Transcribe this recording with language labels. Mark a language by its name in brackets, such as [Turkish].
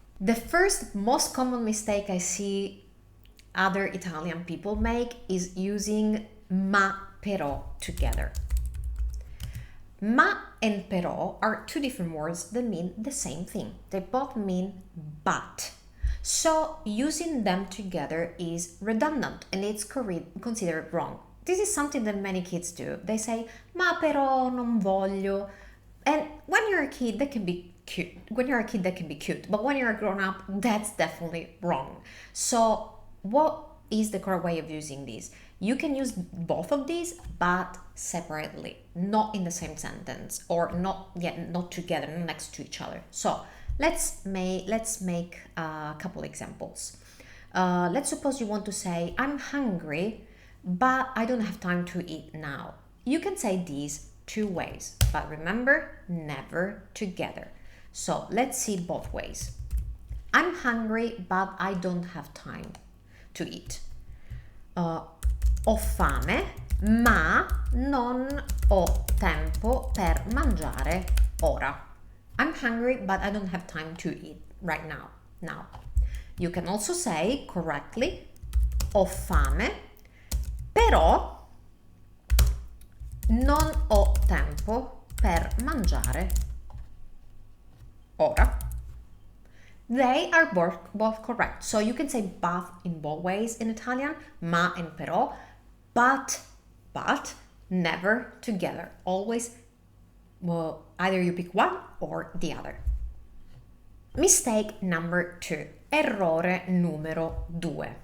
[English] The first most common mistake I see other Italian people make is using ma però together. Ma and però are two different words that mean the same thing. They both mean but. So using them together is redundant and it's considered wrong. This is something that many kids do. They say, [Italian] ma però non voglio. [English] And when you're a kid, that can be cute. When you're a kid, that can be cute. But when you're a grown up, that's definitely wrong. So what is the correct way of using this? You can use both of these, but separately, not in the same sentence, or not together, not next to each other. So let's make a couple examples. Let's suppose you want to say, I'm hungry, but I don't have time to eat now. You can say these two ways, but remember, never together. So let's see both ways. I'm hungry, but I don't have time to eat. [Italian] Ho fame, ma non ho tempo per mangiare ora. [English] I'm hungry, but I don't have time to eat right now. Now, you can also say correctly, [Italian] ho fame, però non ho tempo per mangiare ora. [English] They are both correct. So you can say both in both ways in Italian, ma and però, but never together. Always, well, either you pick one or the other. Mistake number 2. [Italian] Errore numero 2.